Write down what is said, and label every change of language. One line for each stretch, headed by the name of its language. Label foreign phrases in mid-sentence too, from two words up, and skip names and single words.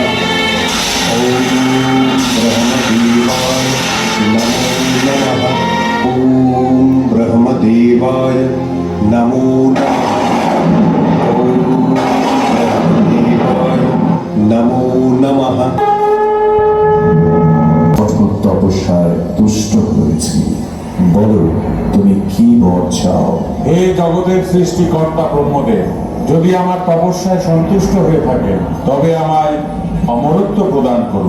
Sanskrit: ॐ ब्रह्मदेवाय नमो नमः। ॐ ब्रह्मदेवाय नमो नमः। नमो नमः।
Bangla: কঠোর তপস্যায় তুষ্ট হয়েছি, বলো তুমি কি বর চাও? হে জগতের সৃষ্টিকর্তা ব্রহ্মদেব, যদি আমার তপস্যায় সন্তুষ্ট হয়ে থাকে তবে আমায় অমরত্ব প্রদান করুন।